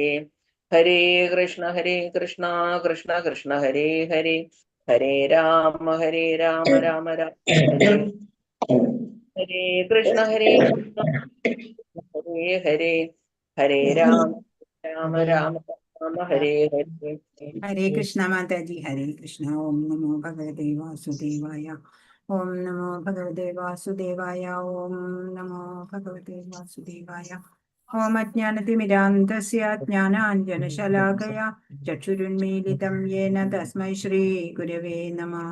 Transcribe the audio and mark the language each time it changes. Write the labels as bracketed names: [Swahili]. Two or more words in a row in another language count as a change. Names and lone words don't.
[Sanskrit] ഹരേ കൃഷ്ണ കൃഷ്ണ കൃഷ്ണ ഹരേ ഹരേ, ഹരേ രാമ രാമ രാമ ഹരേ. ഹരേ കൃഷ്ണ ഹരേ ഹരേ, ഹരേ രാമ രാമ രാമ ഹരേ ഹരേ. ഹരേ കൃഷ്ണ മാതാജി. ഹരേ കൃഷ്ണ. ഓം നമോ ഭഗവതേ വാസുദേവായ. ഓം നമോ ഭഗവതേ വാസുദേവായ. ഓം നമോ ഭഗവതേ വാസുദേവായ. ഓം അജ്ഞാനതിമിരാന്ധസ്യ ജ്ഞാനാഞ്ജനശലാകയാ ചക്ഷുരുന്മീലിതം യേന തസ്മൈ ശ്രീ ഗുരവേ നമഃ.